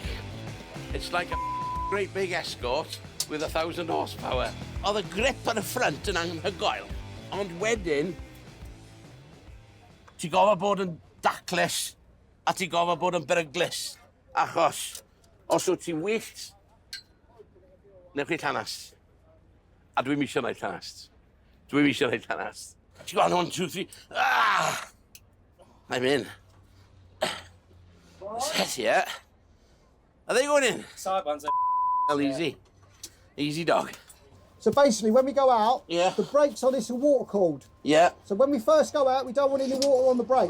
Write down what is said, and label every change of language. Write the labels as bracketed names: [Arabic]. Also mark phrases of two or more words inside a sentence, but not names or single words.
[English] It's like a great big Escort with 1,000 horsepower. [Welsh] Oedd y grip ar y ffrant yn anhygoel. Ond wedyn, ti gofod bod yn daclus a ti gofod bod yn beryglus. Achos, os wyt ti'n wyllt, newch chi llanast. A dwi'n misio wneud llanast. Dwi'n misio wneud llanast. Ti gofod 1, 2, 3. [English] Ah! I'm in. Set yet. Are they going in? Sideburns are well, easy. Easy dog. So basically, when we go out, Yeah. the brakes on this are water cooled. Yeah. So when we first go out, we don't want any water on the brakes.